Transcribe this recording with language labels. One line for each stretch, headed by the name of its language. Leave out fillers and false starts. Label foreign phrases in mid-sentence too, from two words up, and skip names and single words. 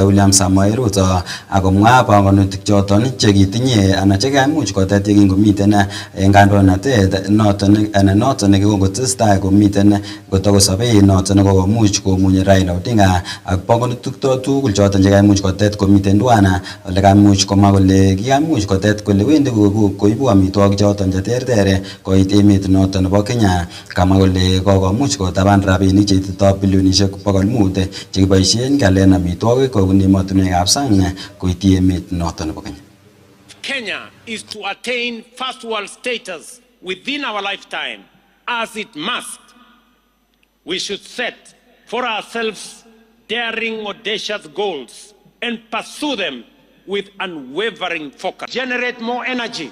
Kalenjin: William Samoei Ruto akomwa panganutik choton chekitinye anan chekaimuch kotet yekingomiten en kandoinatet noton nekikongotestai komiten kotokosobei noton nekokomuch komunye Raila Odinga ak panganutik tugul choton chekaimuch kotet komiten Dwana ole kaimuch komwa kole kikaimuch kotet kole wendi koibu amitwogik choton cheterter koit emet noton nebo Kenya. Kamwa kole kokomuch kotaban rabinik cheitito bilionishek 500 chekiboisien ngalen amitwogik kobun emotinwekab sang koityi emet noton nebo Kenya.
English: Kenya is to attain first world status within our lifetime, as it must. We should set for ourselves daring, audacious goals and pursue them with unwavering focus. Generate more energy.